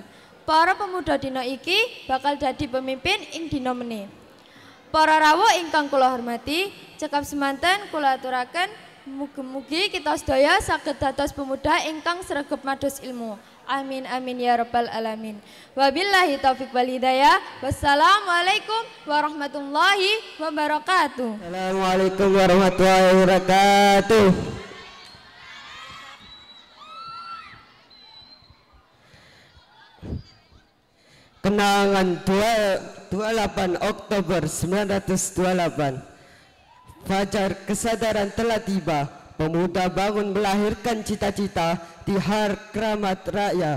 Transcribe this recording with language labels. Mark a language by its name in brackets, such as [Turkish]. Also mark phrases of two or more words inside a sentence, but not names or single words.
[Javanese] Para pemuda dina iki bakal dadi pemimpin ing dina meneh. Para rawuh ingkang kula hormati, cekap semanten kula aturaken mugi-mugi kita sedaya saged dados pemuda ingkang sregep mados ilmu. [Arabic] آمين آمين يا رب العالمين وبالله التوفيق والهداية. والسلام عليكم ورحمة الله وبركاته. السلام عليكم ورحمة الله وبركاته. [Indonesian] Kenangan 28 Oktober 1928. Fajar kesadaran telah tiba. Pemuda bangun melahirkan cita-cita di Har Kramat Raya.